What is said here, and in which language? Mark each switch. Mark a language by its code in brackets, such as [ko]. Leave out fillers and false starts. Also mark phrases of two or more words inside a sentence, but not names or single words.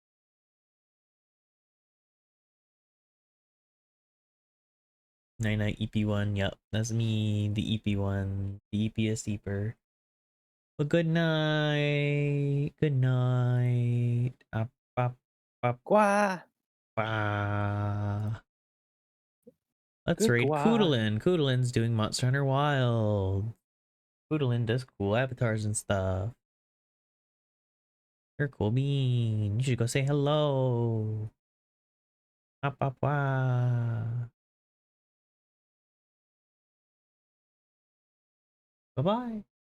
[en] Night night EP1. Yup, that's me, the EP1, the EPS Eeper. Well, good night. Good night. Up, up, up. Gua. Bah. Let's Good raid gua. Koodalin. Koodalин's doing Monster Hunter Wild. Koodalin does cool avatars and stuff. You're a cool bean. You should go say hello. Up, up, wah. Bye-bye.